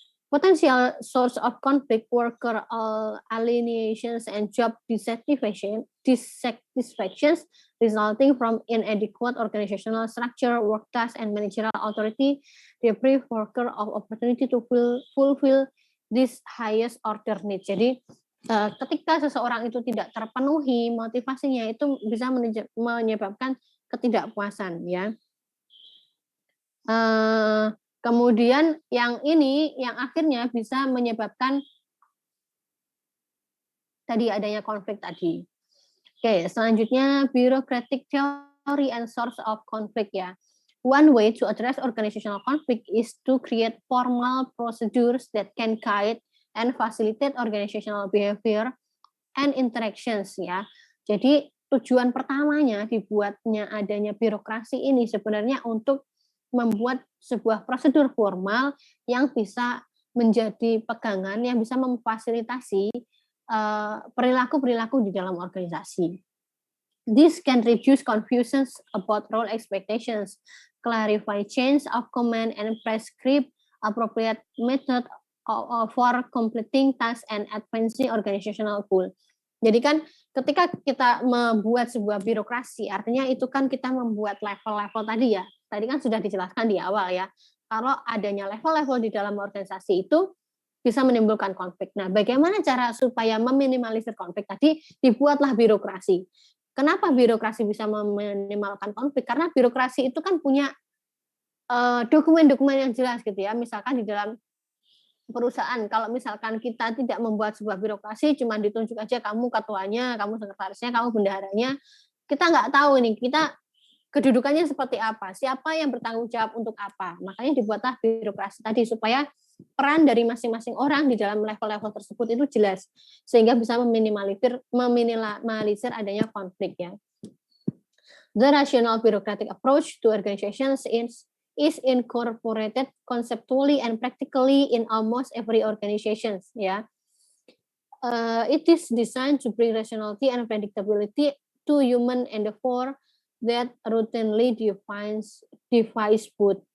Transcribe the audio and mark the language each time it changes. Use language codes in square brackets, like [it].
[en] Potential source of conflict, worker alienations, and job dissatisfactions resulting from inadequate organizational structure, work tasks, and managerial authority deprive worker of opportunity to fulfill this highest order need. [id] Jadi ketika seseorang itu tidak terpenuhi motivasinya itu bisa menyebabkan ketidakpuasan ya. Kemudian yang ini yang akhirnya bisa menyebabkan tadi adanya konflik tadi. Oke, selanjutnya [en] bureaucratic theory and source of conflict ya. One way to address organizational conflict is to create formal procedures that can guide and facilitate organizational behavior and interactions ya. [id] Jadi tujuan pertamanya dibuatnya adanya birokrasi ini sebenarnya untuk membuat sebuah prosedur formal yang bisa menjadi pegangan, yang bisa memfasilitasi perilaku-perilaku di dalam organisasi. [en] This can reduce confusions about role expectations, clarify chains of command, and prescribe appropriate method for completing tasks and advancing organizational goal. [id] Jadi kan ketika kita membuat sebuah birokrasi, artinya itu kan kita membuat level-level tadi ya. Tadi kan sudah dijelaskan di awal ya. Kalau adanya level-level di dalam organisasi itu bisa menimbulkan konflik. Nah, bagaimana cara supaya meminimalisir konflik tadi? Dibuatlah birokrasi. Kenapa birokrasi bisa meminimalkan konflik? Karena birokrasi itu kan punya dokumen-dokumen yang jelas gitu ya. Misalkan di dalam perusahaan, kalau misalkan kita tidak membuat sebuah birokrasi, cuma ditunjuk aja kamu ketuanya, kamu sekretarisnya, kamu bendaharanya, kita nggak tahu nih, kita kedudukannya seperti apa, siapa yang bertanggung jawab untuk apa. Makanya dibuatlah birokrasi tadi, supaya peran dari masing-masing orang di dalam level-level tersebut itu jelas, sehingga bisa meminimalisir adanya konflik ya. [en] The rational bureaucratic approach to organizations is incorporated conceptually and practically in almost every organization. Ya, it is designed to bring rationality and predictability to human endeavor that routinely defies both.